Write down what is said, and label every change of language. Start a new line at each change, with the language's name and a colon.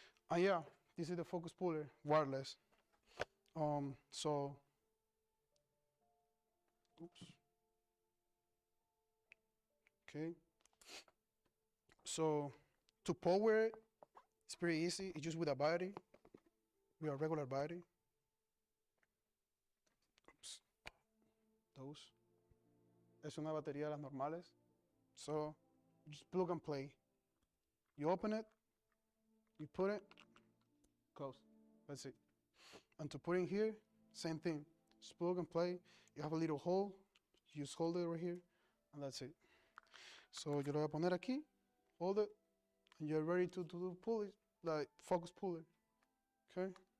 English: And yeah, this is the focus puller, wireless. So, oops. Okay. So to power it, it's pretty easy. It's just with a battery, with a regular battery. Oops.
Spanish: Those. Es una batería de las normales. So
English: just plug and play. You open it, you put it, close. That's it. And to put in here, same thing. Just plug and play. You have a little hole. You just hold it right here, and that's it. So
Spanish: yo lo voy a poner aquí,
English: hold it, and you're ready to pull it, like focus puller. Okay.